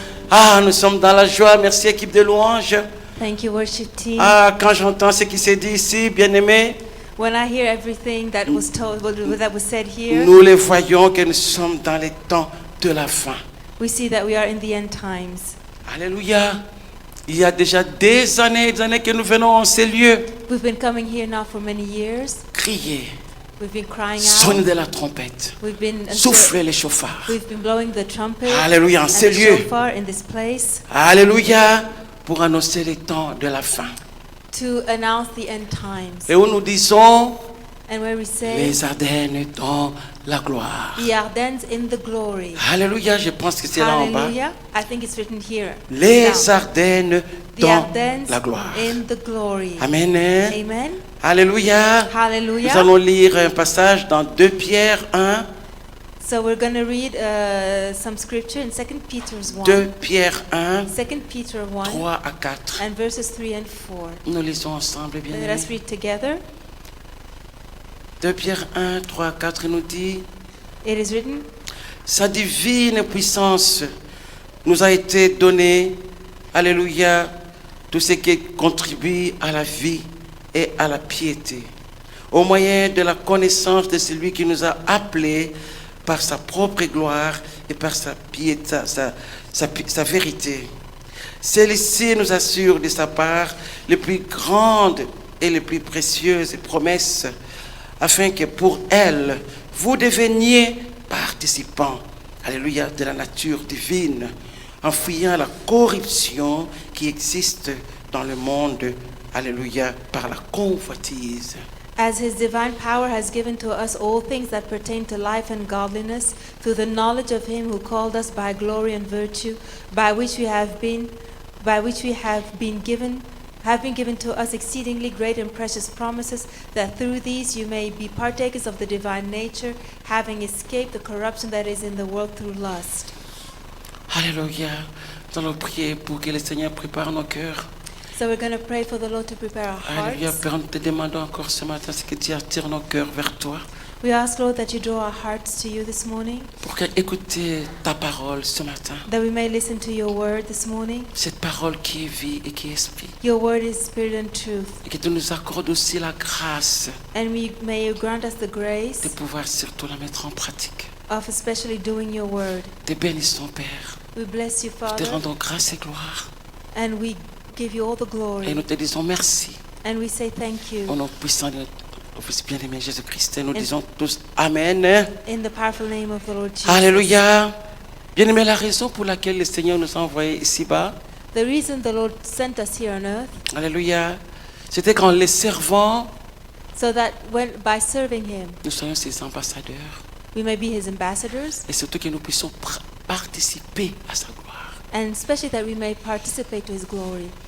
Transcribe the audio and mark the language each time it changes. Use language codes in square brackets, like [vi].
[fr] Ah, nous sommes dans la joie, merci équipe de louanges. [en] Thank you, worship team. [fr] Ah, quand j'entends ce qui s'est dit ici, bien-aimés, [en] When I hear everything that was told, that was said here, [fr] nous les voyons que nous sommes dans les temps de la fin. [en] we see that we are in the end times. [fr] Alléluia. Il y a déjà des années que nous venons en ces lieux. [en] We've been coming here now for many years. [fr] Crier, [en] We've been crying [fr] sonner [en] out. [fr] de la trompette, [en] We've been [fr] souffler les chauffards. [en] We've been blowing the trumpet [fr] Alléluia, en [en] and [fr] ces [en] the [fr] lieux. [en] shofar in this place [fr] Alléluia, pour annoncer les temps de la fin. [en] to announce the end times. [fr] Et où nous disons, [en] And where we say, [fr] les Ardennes dans la gloire. [en] the Ardennes in the glory. [fr] Alléluia, je pense que c'est là en bas. [en] Hallelujah. I think it's written here. [fr] Les [en] Down. [fr] Ardennes [en] The [fr] dans [en] Ardennes [fr] la gloire. [en] in the glory. Amen. Amen. [fr] Alléluia. [en] Hallelujah. [fr] Nous allons lire un passage dans 2 Pierre 1. [en] So we're going to read some scripture in 2 Peter's 1. [fr] 2 Pierre 1, [en] 2 Peter 1 [fr] 3 à 4. [en] and verses 3 and 4. [fr] Nous lisons ensemble, bien [en] Let us [fr] aimés. [en] read together. [fr] 2 Pierre 1, 3 à 4, il nous dit, [en] It is written, [fr] sa divine puissance nous a été donnée, alléluia, tout ce qui contribue à la vie et à la piété, au moyen de la connaissance de celui qui nous a appelés par sa propre gloire et par sa piété, sa vérité. Celle-ci nous assure de sa part les plus grandes et les plus précieuses promesses, afin que pour elle, vous deveniez participants, alléluia, de la nature divine, en fuyant la corruption qui existe dans le monde, alléluia, par la convoitise. [en] as his divine power has given to us all things that pertain to life and godliness, through the knowledge of him who called us by glory and virtue, by which we have been given to us exceedingly great and precious promises, that through these you may be partakers of the divine nature, having escaped the corruption that is in the world through lust. [fr] Alléluia. Nous allons prier pour que le Seigneur prépare nos cœurs. [en] So we're going to pray for the Lord to prepare our [fr] Alléluia. [en] hearts. [fr] Père, nous te demandons encore ce matin ce que tu attires nos cœurs vers toi. [en] We ask, Lord, that you draw our hearts to you this morning, [fr] Pour écouter ta parole ce matin. [en] that we may listen to your word this morning. [fr] Cette parole qui est vie et qui est esprit. [en] Your word is spirit and truth. [fr] Et que tu nous accordes aussi la grâce [en] And may you grant us the grace [fr] de pouvoir surtout la mettre en pratique. [en] of especially doing your word. [fr] Te bénissons, Père. [en] We bless you, [fr] Te [en] Father, [fr] rendons grâce et gloire. [en] and we give you all the [fr] Et [en] glory. [fr] nous te disons merci. [en] And we say thank [fr] Au [en] you. [fr] nom puissant de notre Fils bien-aimé Jésus-Christ. Et nous disons tous Amen. [en] In the powerful name of the Lord Jesus. [fr] Alléluia. Bien-aimé, la raison pour laquelle le Seigneur nous a envoyés ici-bas, [en] The reason the Lord sent us here on earth, [fr] alléluia, c'était qu'en les servant, [en] so that by serving him, [fr] nous soyons ses ambassadeurs. [en] we may be his ambassadors, [fr] Et surtout que nous puissions participer à sa gloire. [en] and especially that we may participate to his glory.